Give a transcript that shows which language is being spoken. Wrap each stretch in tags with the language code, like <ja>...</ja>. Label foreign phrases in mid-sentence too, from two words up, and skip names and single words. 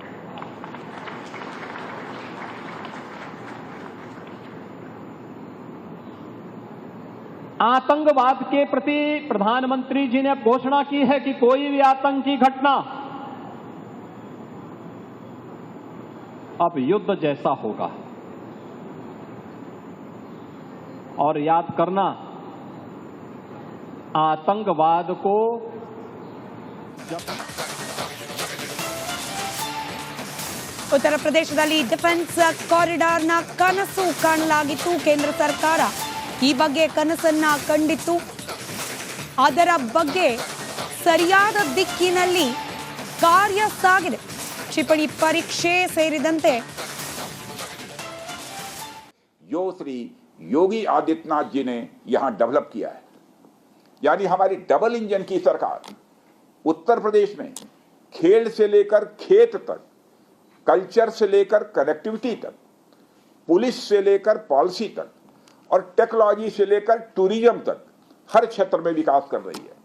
<hi>आतंकवाद के प्रति प्रधानमंत्री जी ने घोषणा की है कि कोई भी आतंकी घटना अब युद्ध जैसा होगा. और याद करना, आतंकवाद को</hi> <kn>ಉತ್ತರ ಪ್ರದೇಶದಲ್ಲಿ ಡಿಫೆನ್ಸ್ ಕಾರಿಡಾರ್ನ ಕನಸು ಕಾಣಲಾಗಿತ್ತು. ಕೇಂದ್ರ ಸರ್ಕಾರ ಈ ಬಗ್ಗೆ ಕನಸನ್ನ ಕಂಡಿತ್ತು. ಅದರ ಬಗ್ಗೆ ಸರಿಯಾದ ದಿಕ್ಕಿನಲ್ಲಿ ಕಾರ್ಯ ಸಾಗಿದೆ. ಕ್ಷಿಪಣಿ ಪರೀಕ್ಷೆ ಸೇರಿದಂತೆ</kn> <hi>जो श्री योगी आदित्यनाथ जी ने यहां डेवलप किया है, यानी हमारी डबल इंजन की सरकार उत्तर प्रदेश में खेल से लेकर खेत तक, कल्चर से लेकर कनेक्टिविटी तक, पुलिस से लेकर पॉलिसी तक और टेक्नोलॉजी से लेकर टूरिज्म तक हर क्षेत्र में विकास कर रही है.</hi>